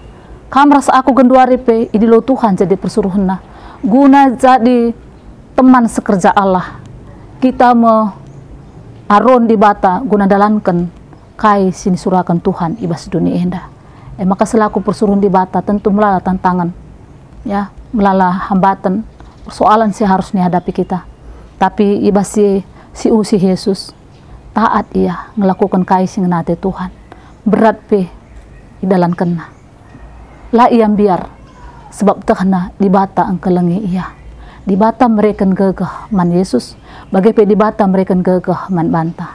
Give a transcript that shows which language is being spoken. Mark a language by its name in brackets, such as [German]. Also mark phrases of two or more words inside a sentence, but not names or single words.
[Batak Karo] Kamras aku genduari pe idilo Tuhan jadi persuruhan guna jadi [Indonesian] teman sekerja Allah. [Batak Karo] Kita aron di bata guna dalankan kai sini surakan Tuhan ibas dunia enda. Maka selaku persuruhan di bata tentu melala tantangan, ya, melala hambatan persoalan sih [Indonesian] harus dihadapi [Batak Karo] kita. Tapi ibas si usi Yesus taat ia melakukan kai sing nate Tuhan berat pe idalan kena lah ia biar sebab tehna di bata engkelengi ia. Di bata mereka gegah man Yesus, bagaimana di bata mereka gegah man banta.